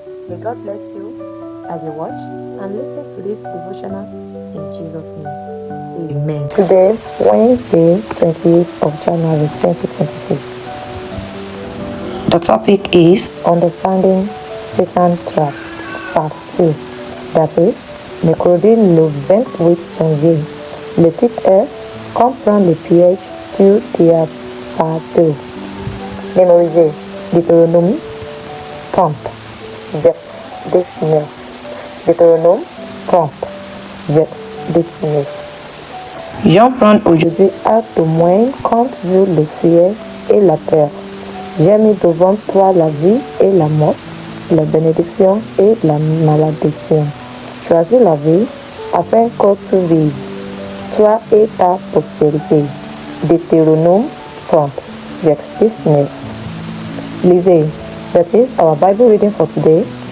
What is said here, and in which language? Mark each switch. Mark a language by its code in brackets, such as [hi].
[en] May God bless you as you watch and listen to this devotional in Jesus' name. Amen. Today, Wednesday, 28th of January 2026. The topic is Understanding Satan Traps, Part 2. That is, [fr] mercredi le 28 janvier, le titre est Comprendre le piège du diable par 2. Mémorisez Deutéronome 30, verset 19. Deutéronome 30, verset 19. J'en prends aujourd'hui à témoin contre vous le ciel et la terre. J'ai mis devant toi la vie et la mort, la bénédiction et la malédiction. Choisis la vie afin que tu vives, toi et ta postérité. Deutéronome 30, verset 19. Lisez. [en] That is our Bible reading for today.